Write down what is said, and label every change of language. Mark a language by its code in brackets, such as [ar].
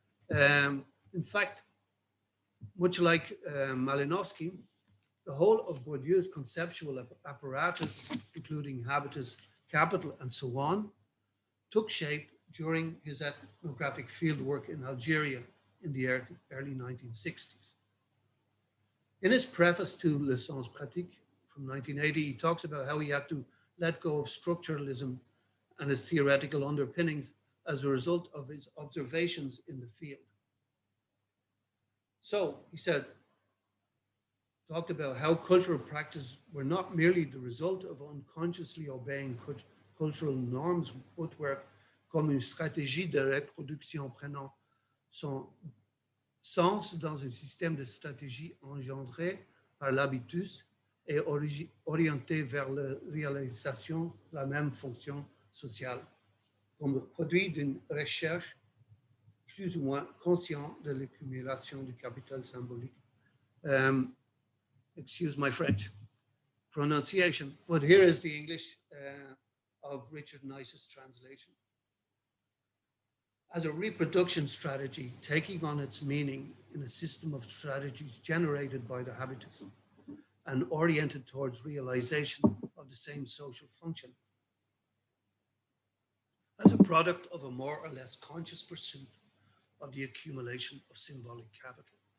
[en] In fact, much like Malinowski, the whole of Bourdieu's conceptual apparatus, including habitus, capital, and so on, took shape during his ethnographic fieldwork in Algeria in the early 1960s. In his preface to Le Sens Pratique from 1980, he talks about how he had to let go of structuralism and its theoretical underpinnings as a result of his observations in the field. So he said, talked about how cultural practices were not merely the result of unconsciously obeying cultural norms, but were [fr] comme une stratégie de reproduction prenant son sens dans un système de stratégie engendré par l'habitus et orienté vers la réalisation de la même fonction sociale, comme le produit d'une recherche plus ou moins consciente de l'accumulation du capital symbolique. [en] Excuse my French pronunciation, but here is the English of Richard Nice's translation. As a reproduction strategy, taking on its meaning in a system of strategies generated by the habitus and oriented towards realization of the same social function, as a product of a more or less conscious pursuit of the accumulation of symbolic capital.